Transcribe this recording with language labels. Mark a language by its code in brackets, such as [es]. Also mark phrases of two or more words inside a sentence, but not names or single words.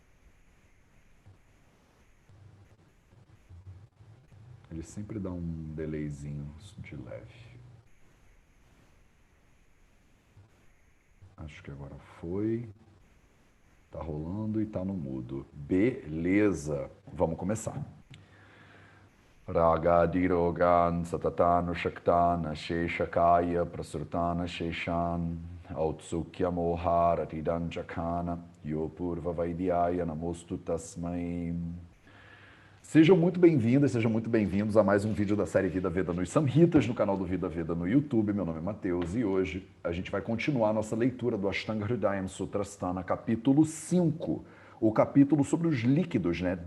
[pt] Ele sempre dá um delayzinho de leve. Acho que agora foi. Tá rolando e tá no mudo. Beleza. Vamos começar. [sa] Ragadirogan satatana shaktana sheshakaya prasurtana sheshan autsukya mohara tidanjakana yopurva vaidyaya namostu tasmai. [pt] Sejam muito bem-vindas, sejam muito bem-vindos a mais um vídeo da série Vida Veda nos Samhitas, no canal do Vida Veda no YouTube. Meu nome é Matheus e hoje a gente vai continuar a nossa leitura do Ashtanga Hridayam Sutrasthana, capítulo 5, o capítulo sobre os líquidos, né?